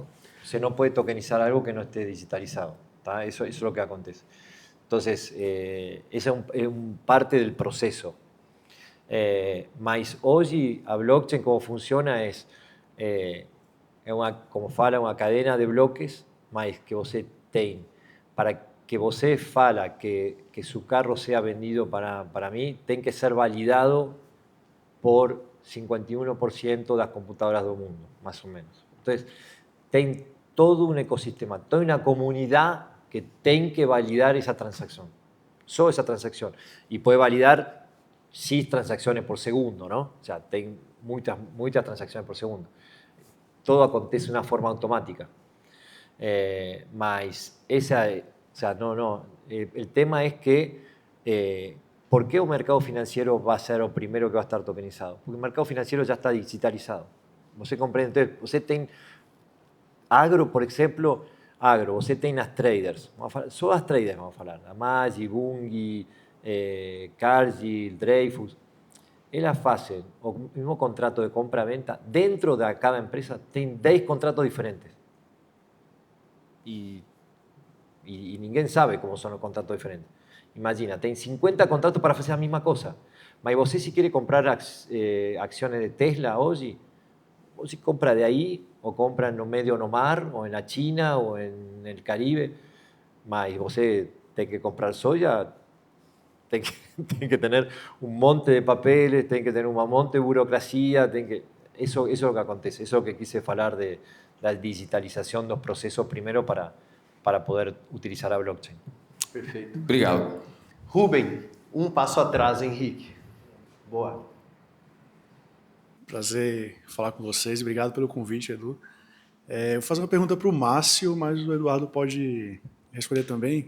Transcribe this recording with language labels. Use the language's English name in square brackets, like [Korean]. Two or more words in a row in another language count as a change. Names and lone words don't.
[Spanish] Se no puede tokenizar algo que no esté digitalizado. ¿Tá? Eso es lo que acontece. Entonces, esa es parte del proceso. Mas hoy a blockchain como funciona es como fala, una cadena de bloques, [Portuguese] mas que você tem. [Spanish] Para que [Portuguese] você fala [Spanish] que su carro sea vendido para mí, tiene que ser validado por 51% de las computadoras del mundo, más o menos. Entonces, tem todo un ecosistema, toda una comunidad que tiene que validar esa transacción, solo esa transacción, y puede validar 6 transacciones por segundo, ¿no? O sea, tem muchas transacciones por segundo. Todo acontece de una forma automática. Mas o sea, el tema es que ¿por qué un mercado financiero va a ser el primero que va a estar tokenizado? Porque el mercado financiero ya está digitalizado. [Portuguese] Você comprende? [Spanish] Entonces, [Portuguese] você tem agro, [Spanish] por ejemplo, [Portuguese] você tem as traders. Só as traders vamos a falar. A Magi, Bungi, Cargill, Dreyfus. Elas fazem o mismo contrato de compra-venta. Dentro de cada empresa tem 10 contratos diferentes. [Spanish] Y ninguém sabe cómo son los contratos diferentes. Imagina, tem 50 contratos para hacer la misma cosa. [Portuguese] Mas você, [Spanish] si quiere comprar acciones de Tesla hoy, [Portuguese] você compra [Spanish] de ahí, o compra [Portuguese] no medio no mar, [Spanish] o en la China, o en el Caribe. [Portuguese] Mas você [Spanish] tiene que comprar soya, tiene que tener un monte de papeles, tiene que tener un monte de burocracia. Eso es lo que acontece. Eso es lo que quise hablar de la digitalización de los procesos primero para poder utilizar a blockchain. [Portuguese] Perfeito. Obrigado. Rubem, passo atrás, Henrique. Boa. Prazer falar com vocês. Obrigado pelo convite, Edu. Eu vou fazer uma pergunta para o Márcio, mas o Eduardo pode responder também.